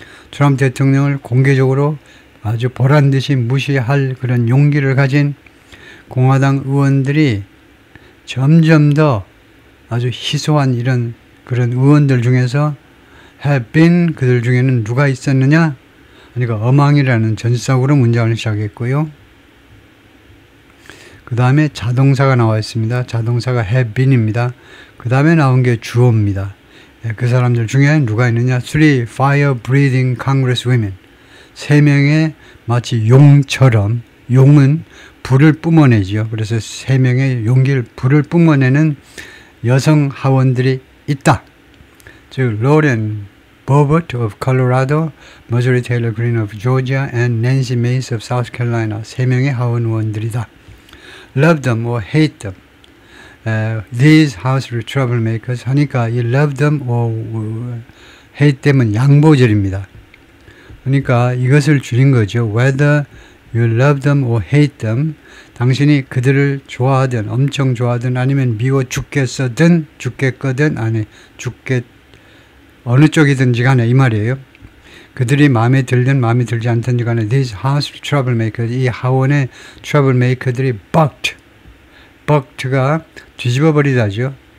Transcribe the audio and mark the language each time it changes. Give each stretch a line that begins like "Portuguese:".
Korean: 트럼프 대통령을 공개적으로 아주 보란듯이 무시할 그런 용기를 가진 공화당 의원들이 점점 더 아주 희소한 이런 그런 의원들 중에서
English: have been
Korean: 그들 중에는 누가 있었느냐? 그러니까 어망이라는 전치사구로 문장을 시작했고요. 그 다음에 자동사가 나와 있습니다. 자동사가 have been입니다. 그 다음에 나온 게 주어입니다. 그 사람들 중에 누가 있느냐?
English: Three fire-breathing congresswomen.
Korean: 3명의 마치 용처럼 용은 불을 뿜어내지요. 그래서 3명의 용기를 불을 뿜어내는 여성 하원들이 있다.
English: 즉 로렌 버버트 of Colorado, Marjorie Taylor Greene of Georgia, and Nancy Mace of South Carolina.
Korean: 3명의 하원 의원들이다.
English: Love them or hate them. These House troublemakers
Korean: 하니까 이
English: love them or hate them은
Korean: 양보절입니다. 그러니까 이것을 줄인 거죠.
English: Whether you love them or hate them.
Korean: 당신이 그들을 좋아하든 엄청 좋아하든 아니면 미워 죽겠거든 아니 어느 쪽이든지 간에 이 말이에요. 그들이 마음에 들든 마음에 들지 않든지 간에
English: these house troublemakers
Korean: 이 하원의 troublemaker들이 bucked가 뒤집어버리다죠.